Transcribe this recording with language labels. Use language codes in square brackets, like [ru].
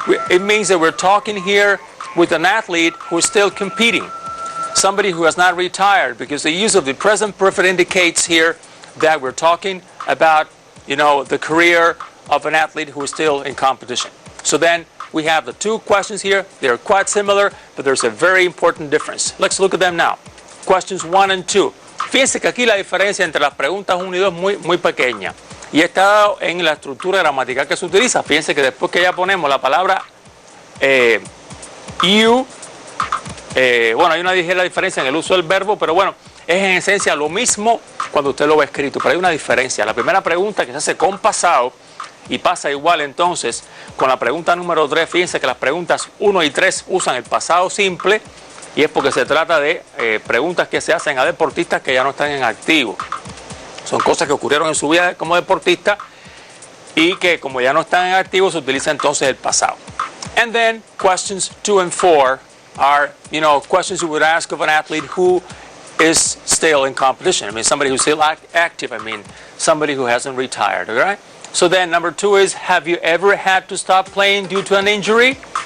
[en] It means that we're talking here with an athlete who is still competing, somebody who has not retired, because the use of the present perfect indicates here that we're talking about, the career of an athlete who is still in competition. So then we have the 2 questions here. They're quite similar, but there's a very important difference. Let's look at them now. Questions 1 and 2. [es] Fíjense que aquí la diferencia entre las preguntas 1 y 2 es muy pequeña. Y está en la estructura gramatical que se utiliza. Fíjense que después que ya ponemos la palabra you, bueno, hay una ligera diferencia en el uso del verbo, pero bueno, es en esencia lo mismo cuando usted lo ve escrito, pero hay una diferencia. La primera pregunta que se hace con pasado y pasa igual entonces con la pregunta número 3. Fíjense que las preguntas 1 y 3 usan el pasado simple, y es porque se trata de preguntas que se hacen a deportistas que ya no están en activo. Son cosas que ocurrieron en su vida como deportista y que como ya no están en activo se utiliza entonces el pasado. [en] And then questions 2 and 4 are, questions you would ask of an athlete who is still in competition. Somebody who's still active. Somebody who hasn't retired. All right? So then number 2 is, have you ever had to stop playing due to an injury?